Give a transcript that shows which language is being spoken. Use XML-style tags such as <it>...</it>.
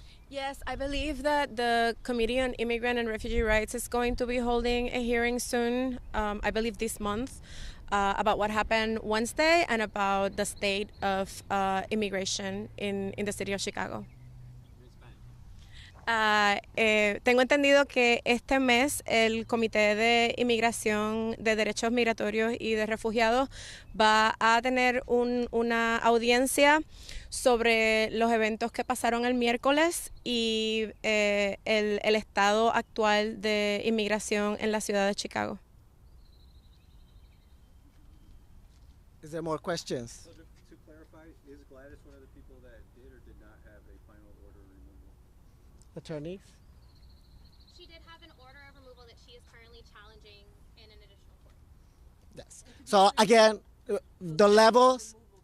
<en>Yes, I believe that the Committee on Immigrant and Refugee Rights is going to be holding a hearing soon, I believe this month, about what happened Wednesday and about the state of immigration in the city of Chicago.</en> <es>Tengo entendido que este mes el Comité de Inmigración, de Derechos Migratorios y de Refugiados va a tener una audiencia sobre los eventos que pasaron el miércoles y el estado actual de inmigración en la ciudad de Chicago.</es> <en>Is there more questions? So to clarify, is Gladys one of the people that did or did not have a final order of removal? Attorneys? She did have an order of removal that she is currently challenging in an additional court. Yes. So again, the levels.</en>